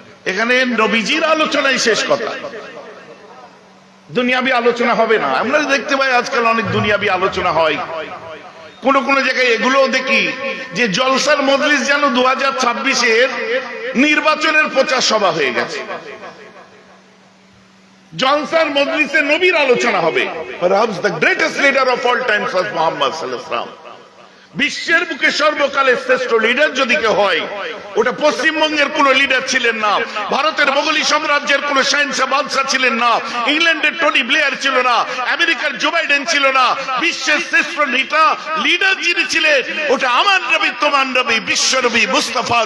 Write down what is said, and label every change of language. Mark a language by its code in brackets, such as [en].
[bn] এখানে নবীজির আলোচনাই শেষ কথা, দুনিয়াবি আলোচনা হবে না। আমরা দেখতে পাই আজকাল অনেক দুনিয়াবি আলোচনা হয়। কোন কোন জায়গায় এগুলোও দেখি যে জলসার মজলিস যেন 2026-এর নির্বাচনের প্রচার সভা হয়ে গেছে। জলসার মজলিসে নবীর আলোচনা হবে। [en] Perhaps the greatest leader of all times was Muhammad sallallahu alaihi wasallam. [bn] বিশ্বের বুকে সর্বকালের শ্রেষ্ঠ লিডার যদি কেউ হয়, ওটা পশ্চিমবঙ্গের কোন লিডার ছিলেন না, ভারতের মোগলী সাম্রাজ্যের কোন শাহেনশাহ বাদশা ছিলেন না, ইংল্যান্ডের টনি ব্লেয়ার ছিল না, আমেরিকার জো বাইডেন ছিল না। বিশ্বের শ্রেষ্ঠ লিডার যিনি ছিলেন, ওটা আমার নবী, তোমার নবী, বিশ্ব নবী মুস্তাফা।